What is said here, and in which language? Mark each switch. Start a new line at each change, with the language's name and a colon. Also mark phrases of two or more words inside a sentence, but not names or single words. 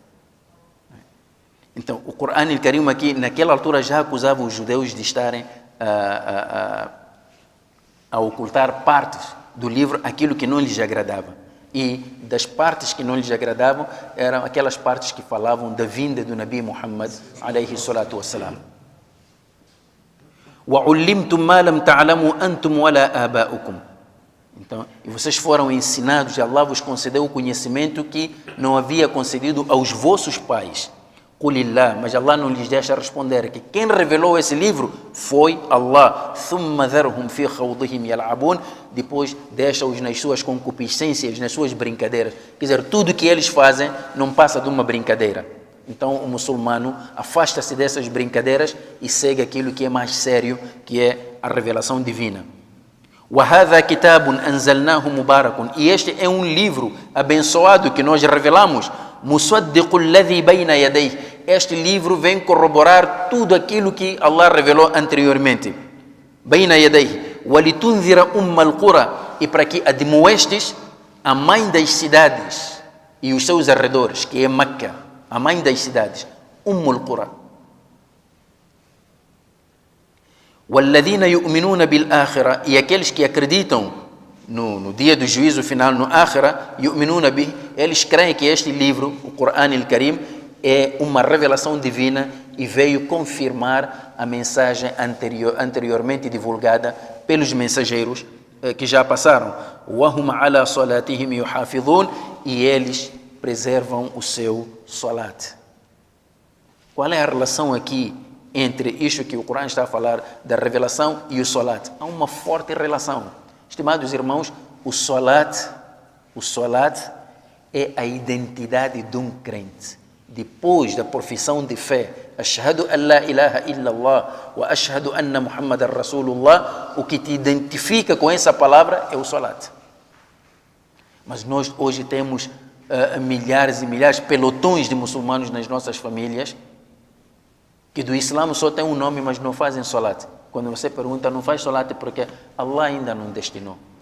Portuguese: Então, o Corão Al-Karim aqui, naquela altura, já acusava os judeus de estarem a ocultar partes do livro, aquilo que não lhes agradava. E das partes que não lhes agradavam, eram aquelas partes que falavam da vinda do Nabi Muhammad,
Arabic: عليه الصلاة والسلام. وَعُلِّمْتُمْ مَا لَمْ تَعْلَمُوا أَنْتُمْ وَلَا آبَاؤُكُمْ.
Portuguese: Então, e vocês foram ensinados, e Allah vos concedeu o conhecimento que não havia concedido aos vossos pais. Qulillah, mas Allah não lhes deixa responder que quem revelou esse livro foi Allah.
Arabic: ثم ذرهم في خوضهم يلعبون.
Portuguese: Depois deixa-os nas suas concupiscências, nas suas brincadeiras. Quer dizer, tudo que eles fazem não passa de uma brincadeira. Então o muçulmano afasta-se dessas brincadeiras e segue aquilo que é mais sério, que é a revelação divina.
Arabic: وَهَذَا كِتَابٌ أَنزَلْنَاهُ مُبَارَكٌ.
Portuguese: E este é um livro abençoado que nós revelamos.
Arabic: مُصَدِّقُ الَّذِي بَيْنَ يَدَيْهِ.
Portuguese: Este livro vem corroborar tudo aquilo que Allah revelou anteriormente.
Arabic: بَيْنَ يَدَيْهِ وَلِتُنذِرَ الْقُرَى.
Portuguese: E para que admoestes a mãe das cidades e os seus arredores, que é Meca, a mãe das cidades, al-Qura.
Arabic: وَالَّذِينَ يُؤْمِنُونَ بِالْآخِرَةِ.
Portuguese: E aqueles que acreditam no dia do juízo final, no Akhira,
Arabic: يُؤْمِنُونَ بِهِ.
Portuguese: Eles creem que este livro, o Corão Al-Karim, é uma revelação divina e veio confirmar a mensagem anteriormente divulgada pelos mensageiros que já passaram.
Arabic: وَهُمْ عَلَى صَلَاتِهِمْ يُحَافِظُونَ.
Portuguese: E eles preservam o seu salat. Qual é a relação aqui entre isto que o Corão está a falar da revelação e o salat? Há uma forte relação. Estimados irmãos, o salat é a identidade de um crente. Depois da profissão de fé,
Arabic: أشهد أن لا إله إلا الله وأشهد أن محمدا رسول الله,
Portuguese: o que te identifica com essa palavra é o salat. Mas nós hoje temos milhares e milhares, pelotões de muçulmanos nas nossas famílias, que do Islã só tem um nome, mas não fazem salat. Quando você pergunta, não faz salat porque Allah ainda não destinou.